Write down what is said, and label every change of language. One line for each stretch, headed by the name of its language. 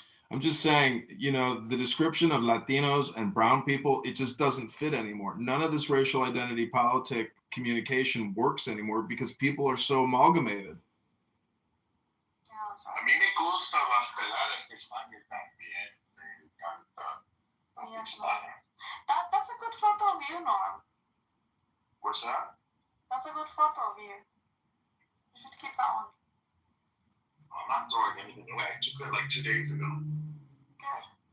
English: I'm just saying, you know, the description of Latinos and brown people, it just doesn't fit anymore. None of this racial identity politic communication works anymore because people are so amalgamated.
Spanish: A mí me gusta las peladas que están también. Me encanta.
English: Yes, that's a good photo of you, Norm. What's that? That's a good photo of you. You should keep that one. I'm not throwing anything away. I took it like 2 days ago. Good.